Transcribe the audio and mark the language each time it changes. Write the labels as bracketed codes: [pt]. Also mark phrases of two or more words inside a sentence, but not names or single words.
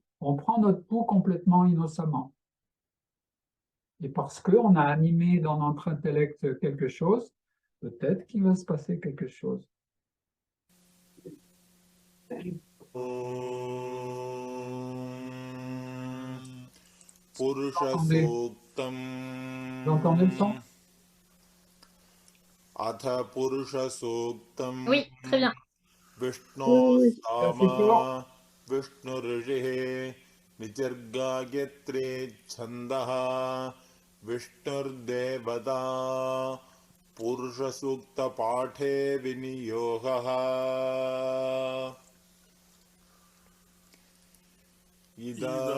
[fr] On prend notre pouls complètement innocemment. Et parce qu'on a animé dans notre intellect quelque chose, peut-être qu'il va se passer quelque chose. [sa] पुरुषसूक्तम् [fr] Vous entendez le son? [sa] अथ पुरुषसूक्तम् [fr] Oui, très bien. Oui, c'est [sa] विष्णोस्ताम [fr] assez fort. [sa] विष्णुऋषिः निजर्गायत्रे छन्दः विष्णुर्देवता पुरुषसूक्तपाठे विनियोगः इदा